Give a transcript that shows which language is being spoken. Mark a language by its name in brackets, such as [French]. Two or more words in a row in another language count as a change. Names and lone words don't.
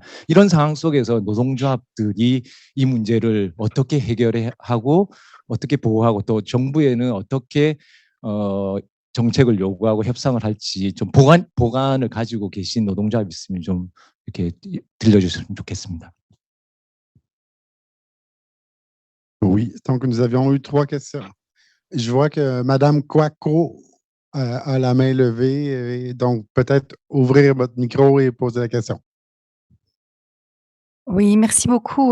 [Korean] 이런 상황 속에서 노동조합들이 이 문제를 어떻게 해결하고 어떻게 보호하고 또 정부에는 어떻게 정책을 요구하고 협상을 할지 좀 보관을 가지고 계신 노동조합이 있으면 좀 이렇게 들려주셨으면 좋겠습니다. [French] Oui, donc nous avions eu 3 questions. Je vois que Madame Kouako a la main levée, donc peut-être ouvrir votre micro et poser la question. Oui, merci beaucoup.